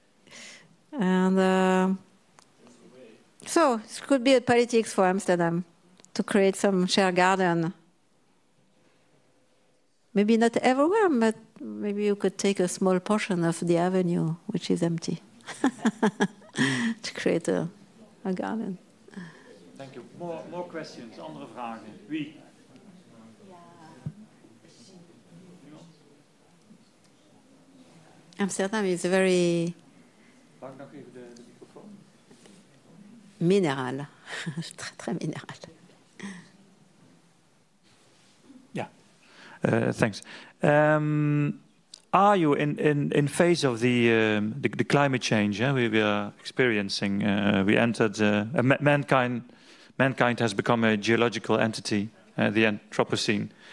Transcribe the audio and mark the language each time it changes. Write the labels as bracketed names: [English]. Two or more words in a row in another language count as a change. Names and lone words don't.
[English] And so it could be a politics for Amsterdam to create some shared garden. Maybe not everywhere, but maybe you could take a small portion of the avenue, which is empty, to create a garden. Thank you. More questions, [Dutch] andere vragen. Wie? [English] Amsterdam is very minéral, [French] très très minéral. [English] Yeah, thanks. Are you in phase of the climate change we are experiencing? We entered mankind has become a geological entity, the Anthropocene.